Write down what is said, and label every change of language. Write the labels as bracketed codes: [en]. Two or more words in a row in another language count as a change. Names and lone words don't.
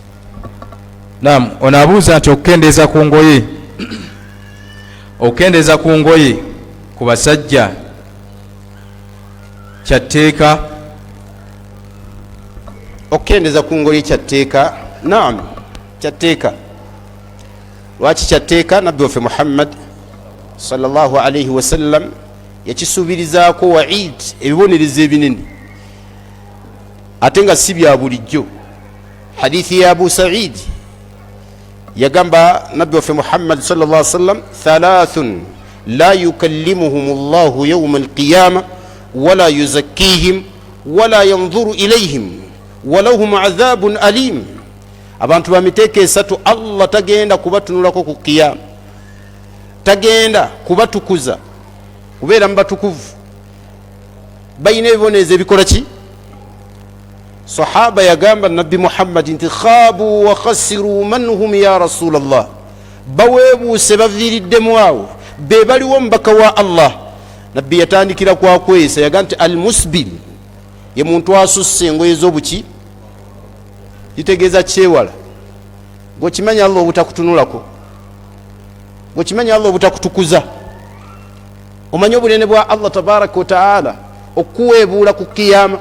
[lg] Naam, ono abuuza nti okukendeeza ku ngoye ku basajja kyatteeka? Okukendeeza ku ngoye kyatteeka? Naam, kyatteeka. Lwaki kyatteeka? Nabbi waffe Muhammad [ar] صلى الله عليه وسلم [lg] yakisuubirizaako waid, ebibonerezo ebinene, ate nga si bya bulijjo. Hadithi ya Abu Sa'id yagamba Nabbi waffe Muhammad [ar] صلى الله عليه وسلم ثلاثة لا يكلمهم الله يوم القيامة ولا يزكيهم ولا ينظر إليهم ولهم عذاب أليم. [lg] Abantu bamiteeko esatu Allah tagenda kubatunulako ku kiyama, tagenda kubatukuza kubeera mubatukuvu, bayina ebibonerezo ebikola ki. Sahaba yagamba Nabbi Muhammad nti [ar] خابوا وخسروا من هم يا رسول الله, [lg] baweebuuse baviiriddemu awo be baliwo mubaka wa Allah. Nabbi yatandikira kwakwesa, yagamba nti almusbil ye muntu asusse engoye z'obuki. Kitegeeza kyewala. Gwekimanyi Allah obutakutunulako, gwekimanyi Allah obutakutukuza, omanyi obunene bwa Allah [ar] تبارك وتعالى [lg] okuweebuula ku kiyama.